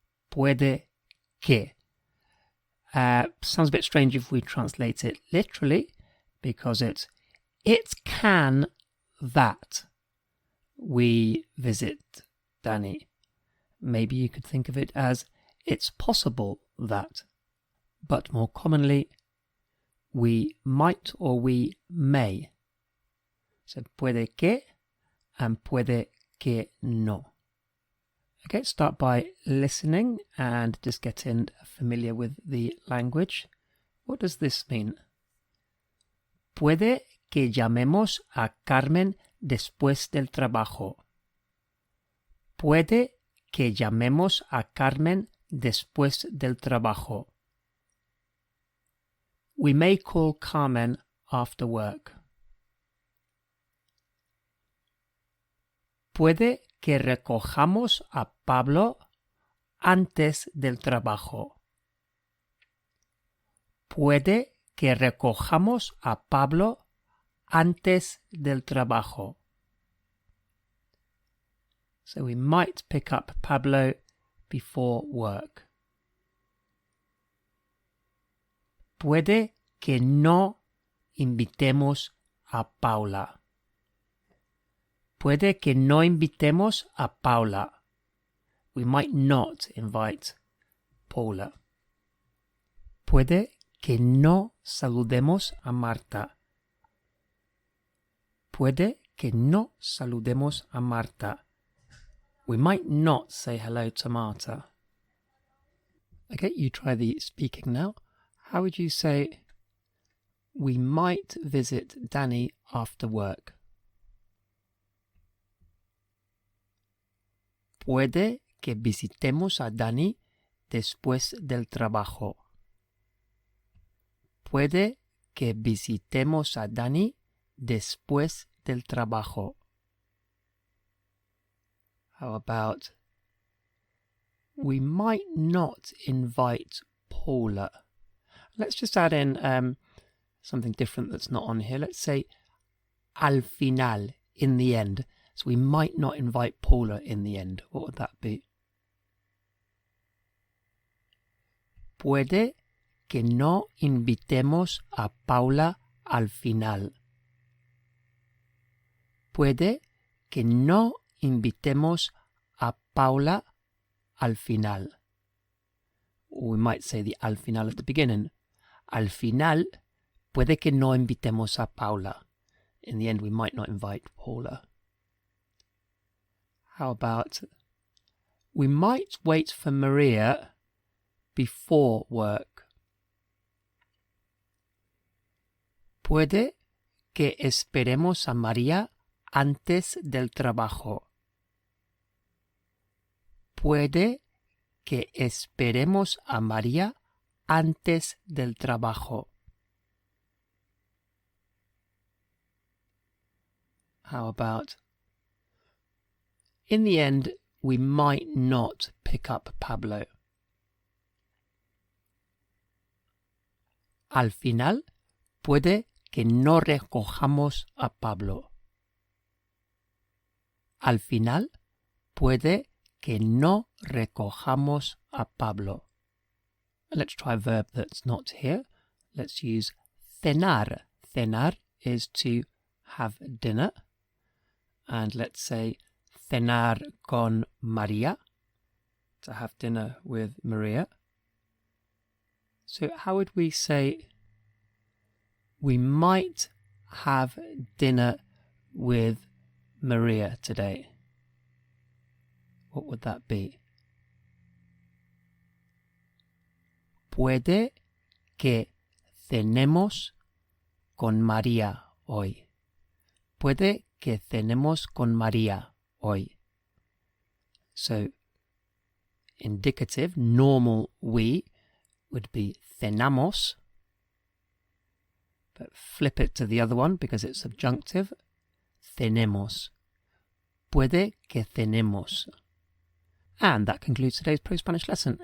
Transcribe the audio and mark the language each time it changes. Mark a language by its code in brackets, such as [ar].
[es] Puede que. [en] Sounds a bit strange if we translate it literally, because it can that we visit Danny. Maybe you could think of it as it's possible that. But more commonly, we might or we may. So [es] puede que [en] and [es] puede que no. [en] Okay, start by listening and just getting familiar with the language. What does this mean? [es] Puede que llamemos a Carmen después del trabajo. Puede que llamemos a Carmen después del trabajo. [en] We may call Carmen after work. [es] Puede que recojamos a Pablo antes del trabajo. Puede que recojamos a Pablo antes del trabajo. [en] So we might pick up Pablo before work. [es] Puede que no invitemos a Paula. Puede que no invitemos a Paula. [en] We might not invite Paula. [es] Puede que no saludemos a Marta. Puede que no saludemos a Marta. [en] We might not say hello to Marta. Okay, you try the speaking now. How would you say, we might visit Danny after work? [es] Puede que visitemos a Danny después del trabajo. Puede que visitemos a Danny después del trabajo. [en] How about, we might not invite Paula. Let's just add in something different that's not on here. Let's say [es] al final, [en] in the end. So we might not invite Paula in the end. What would that be? [es] Puede que no invitemos a Paula al final. Puede que no invitemos a Paula al final. [en] Or we might say the [es] al final [en] at the beginning. [es] Al final, puede que no invitemos a Paula. [en] In the end, we might not invite Paula. How about, we might wait for Maria before work. [es] Puede que esperemos a María antes del trabajo. Puede que esperemos a María antes del trabajo. [en] How about, in the end, we might not pick up Pablo. [es] Al final, puede que no recojamos a Pablo. Al final, puede que no recojamos a Pablo. [en] Let's try a verb that's not here. Let's use cenar. Cenar is to have dinner. And let's say [es] cenar con María, [en] to have dinner with Maria. So how would we say, we might have dinner with Maria today? What would that be? [es] Puede que cenemos con María hoy. Puede que cenemos con María hoy. [en] So, indicative, normal we would be cenamos, but flip it to the other one because it's subjunctive. Cenemos. [es] Puede que cenemos. [en] And that concludes today's ProSpanish lesson.